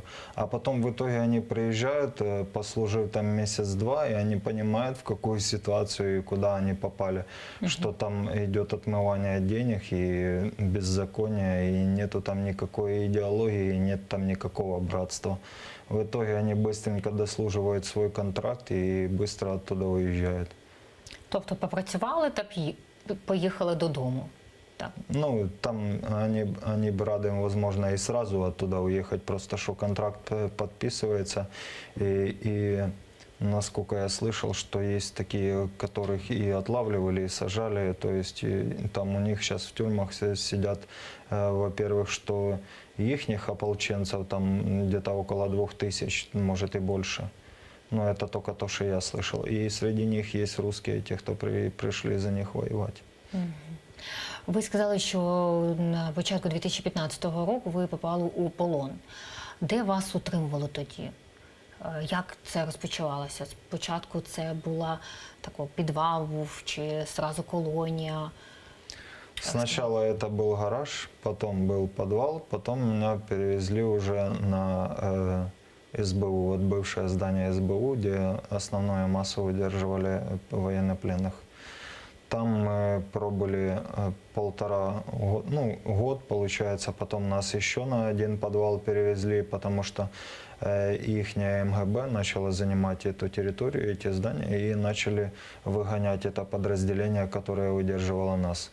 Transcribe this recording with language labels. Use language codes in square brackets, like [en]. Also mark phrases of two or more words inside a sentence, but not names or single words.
[ru] А потом в итоге они приезжают, послужив там месяц-два, и они понимают, в какую ситуацию и куда они попали, что там идет отмывание денег и беззаконие, и нету там никакой идеологии, и нет там никакого братства. В итоге они быстренько дослуживают свой контракт и быстро оттуда уезжают. [uk] Тобто попрацювали та поїхали додому. Так. [ru] Ну, там они бы рады, возможно, и сразу оттуда уехать, просто что контракт подписывается. И насколько я слышал, что есть такие, которых и отлавливали, и сажали. То есть там у них сейчас в тюрьмах сидят, во-первых, что ихних ополченцев там где-то около 2000, может и больше. Но это только то, что я слышал. И среди них есть русские, те, кто пришли за них воевать. [uk] Ви сказали, що на початку 2015 року ви попали у полон. Де вас утримували тоді? Як це розпочалося? Спочатку це була такий підвал був чи зразу колонія? [ru] Сначала это был гараж, потом был подвал, потом меня перевезли уже на СБУ, вот бывшее здание СБУ, где основную массу удерживали военнопленных. Там мы пробыли год, получается, потом нас еще на один подвал перевезли, потому что ихняя МГБ начала занимать эту территорию, эти здания, и начали выгонять это подразделение, которое удерживало нас.